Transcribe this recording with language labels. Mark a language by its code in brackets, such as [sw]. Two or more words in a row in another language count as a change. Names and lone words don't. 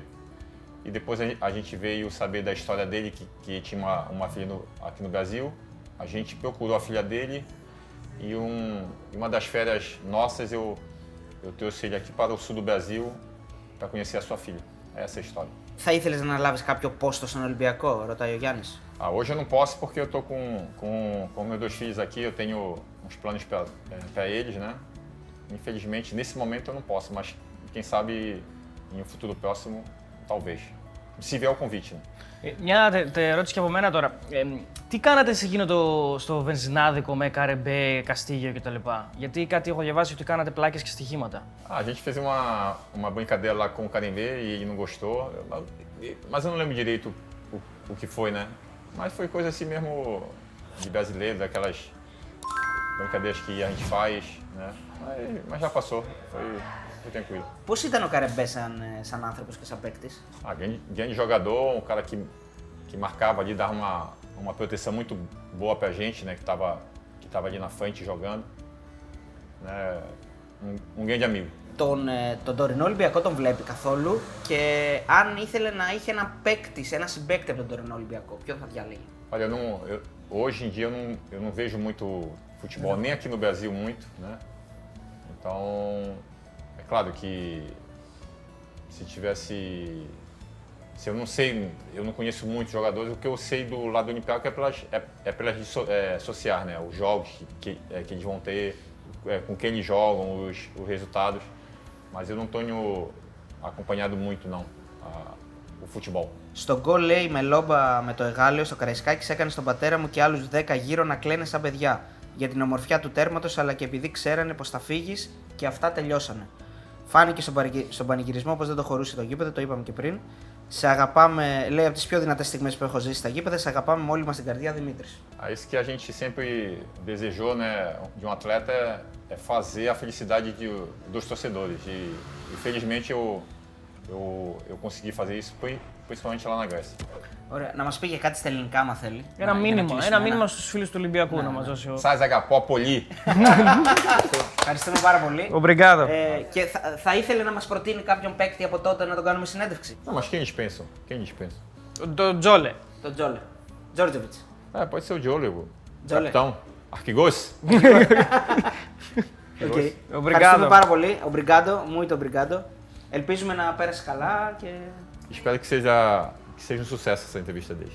[pt] E depois a gente veio saber da história dele, que tinha uma filha aqui no Brasil. A gente procurou a filha dele e uma das férias nossas eu trouxe ele aqui para o sul do Brasil para conhecer a sua filha. Essa é a história. [el] Θα ήθελες να λάβεις κάποιο πόστο στον Ολυμπιακό, ρωτάει ο Γιάννης. [pt] Hoje eu não posso porque eu tô com meus 2 filhos aqui, eu tenho uns planos para eles, né? Infelizmente, nesse momento eu não posso, mas quem sabe em um futuro próximo, talvez. Se vier o convite, né? [el] Μια ερώτηση και από μένα τώρα. Τι κάνατε σε εκείνο στο βενζινάδικο με Καρεμπέ, Καστίγιο κτλ. Γιατί κάτι έχω διαβάσει ότι κάνατε πλάκες και στοιχήματα. [pt] A gente fez uma brincadeira lá com o Carembê e ele não gostou, mas eu não lembro direito o que foi, né? Mas foi coisa assim mesmo de brasileiro, daquelas brincadeiras que a gente faz, né? Mas já passou, foi tranquilo. [el] Πώς ήταν ο Καρεμπέ σαν άνθρωπος και σαν παίκτης? [pt] Grande jogador, um cara que marcava ali, dava uma proteção muito boa pra gente, né? Que tava ali na frente jogando, né? Um grande amigo. [el] Τον τωρινό Ολυμπιακό τον βλέπει καθόλου και αν ήθελε να είχε ένα συμπαίκτη από τον τωρινό Ολυμπιακό, ποιον θα διάλεγε? [pt] Olha, hoje em dia eu não vejo muito futebol, nem aqui no Brasil muito, né? Então, é claro que se eu não sei, eu não conheço muitos jogadores, o que eu sei do lado do Olympiacos é pelas redes sociais, né? Os jogos que eles vão ter, com quem eles jogam, os resultados. Mas eu não tenho acompanhado muito, não, o futebol. [el] Στον γκολ λέει με λόμπα με το εγάλεο στο Καραϊσκάκης έκανε στον πατέρα μου και άλλους 10 γύρω να κλαίνε σαν παιδιά. Για την ομορφιά του τέρματος αλλά και επειδή ξέρανε πως θα φύγεις και αυτά τελειώσανε. Φάνηκε στον πανηγυρισμό πως δεν το χωρούσε το γήπεδο, το είπαμε και πριν. Σε αγαπάμε, λέει από τις πιο δυνατές στιγμές που έχω ζήσει στα γήπεδα, σε αγαπάμε με όλη μας την καρδιά, Δημήτρης. [pt] Isso que a gente sempre desejou, né, de um atleta é fazer a felicidade dos torcedores. E infelizmente eu consegui fazer isso, principalmente lá na Grécia. [el] Ωραία, να μας πει και κάτι στα ελληνικά, άμα θέλει. Ένα μήνυμα στους φίλους του Ολυμπιακού να μας δώσει. Σας αγαπώ πολύ. Ευχαριστούμε πάρα πολύ. [pt] Obrigado. [el] Και θα ήθελε να μας προτείνει κάποιον παίκτη από τότε να τον κάνουμε συνέντευξη. [pt] Não, mas quem eles pensam? Quem eles pensam? [el] Το Τζόλε. Το Τζόλε. Τζόρτζεβιτς. [pt] Pode ser o Jolio, Jolly. capitão. Arquigos? Okay. [el] Ευχαριστούμε πάρα πολύ. [pt] Obrigado, muito obrigado. [el] Ελπίζουμε να πέρασε καλά και... [pt] Espero que seja um sucesso essa entrevista deles.